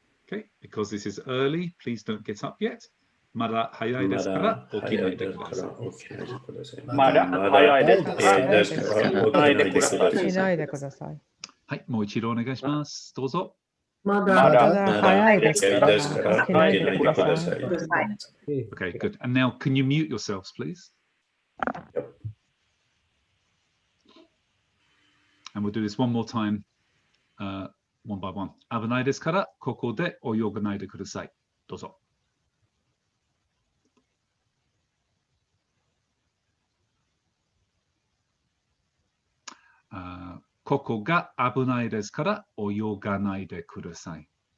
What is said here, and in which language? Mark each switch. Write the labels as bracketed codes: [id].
[en] Okay, because this is early, please don't get up yet. [ja] まだ早いですから起きないでください。まだ早いですから起きないでください。起きないでください。はい、もう一度お願いします。どうぞ。まだ早いですから起きないでください。 [en] Okay, good. And now, can you mute yourselves, please? And we'll do this one more time, one by one. [ja] 危ないですから、ここで泳がないでください。どうぞ。ここが危ないですから泳がないでください。